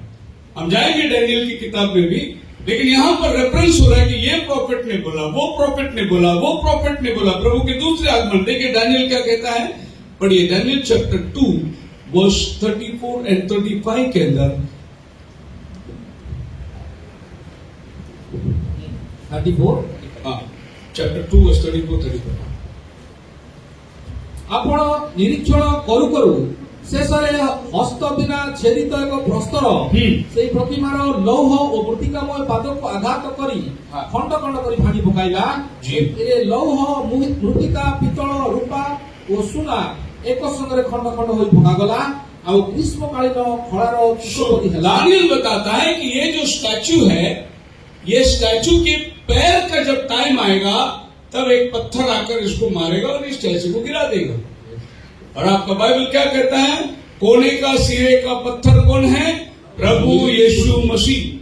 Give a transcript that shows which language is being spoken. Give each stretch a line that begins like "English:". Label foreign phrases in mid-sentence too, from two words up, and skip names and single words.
Hindi: हम जाएंगे डैनियल की किताब में भी, लेकिन यहां पर रेफरेंस हो रहा है कि ये प्रॉफिट ने बोला, वो प्रॉफिट ने बोला, वो प्रॉफिट ने बोला। प्रभु के दूसरे आगमन। देखिए डैनियल क्या कहता है, पढ़िए डैनियल
English: chapter 2 verse 34 and 35
Hindi: के अंदर। 34
English: chapter 2 verse 34-35.
Odia: ଆପଣ ନିରୀକ୍ଷଣ କରୁ କରୁ ଶେଷରେ ହସ୍ତ ବିନା ଛେଦିତ ଏକ ପ୍ରସ୍ତର ସେହି ପ୍ରତିମାର ଲୌହ ଓ ମୃତ୍ତିକାମୟ ପାଦକୁ ଆଘାତ କରି ଖଣ୍ଡ ଖଣ୍ଡ କରି ଭାଙ୍ଗି ପକାଇଲା। ଏ ଲୌହ ମୃତ୍ତିକା ପିତ୍ତଳ ରୂପା ଓ ସୁନା ଏକ ସଙ୍ଗରେ ଖଣ୍ଡ ଖଣ୍ଡ ହୋଇ ପକାଗଲା। ଆଉ ଗ୍ରୀଷ୍ମକାଳୀନ ଖଳାର କିଶୋରୀ ହେଲା।
Hindi: दानियल बताता है कि ये जो स्टैचू है, ये स्टैचू के पैर का जब टाइम आएगा तब एक पत्थर आकर इसको मारेगा और इस स्टैचू को गिरा देगा। और आपका बाइबल क्या कहता है? कोने का सिरे का पत्थर कौन है? प्रभु यीशु मसीह।